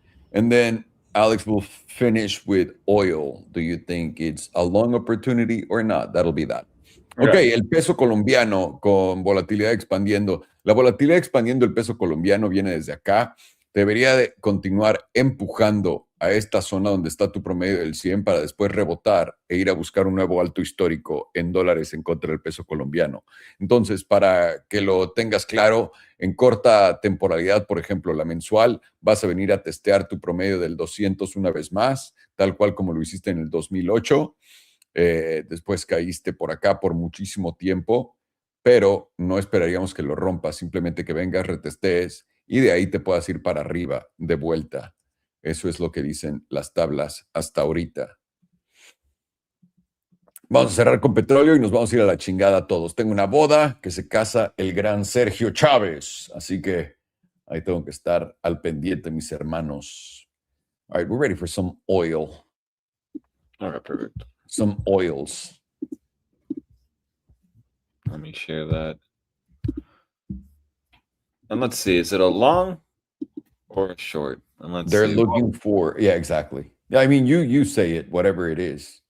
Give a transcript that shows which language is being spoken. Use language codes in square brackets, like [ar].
[en] And then Alex will finish with oil. Do you think it's a long opportunity or not? That'll be that. [es] Ok, el peso colombiano con volatilidad expandiendo. La volatilidad expandiendo el peso colombiano viene desde acá. Debería de continuar empujando a esta zona donde está tu promedio del 100 para después rebotar e ir a buscar un nuevo alto histórico en dólares en contra del peso colombiano. Entonces, para que lo tengas claro, en corta temporalidad, por ejemplo, la mensual, vas a venir a testear tu promedio del 200 una vez más, tal cual como lo hiciste en el 2008. Después caíste por acá por muchísimo tiempo, pero no esperaríamos que lo rompas, simplemente que vengas, retestees y de ahí te puedas ir para arriba de vuelta. Eso es lo que dicen las tablas hasta ahorita. Vamos a cerrar con petróleo y nos vamos a ir a la chingada todos. Tengo una boda que se casa el gran Sergio Chávez, así que ahí tengo que estar al pendiente, mis hermanos. [en] All right, we're ready for some oil. All right, perfect. Some oils. Let me share that. And let's see, is it a long or a short? And let's They're see. looking for, yeah, exactly. Yeah, I mean, you say it, whatever it is.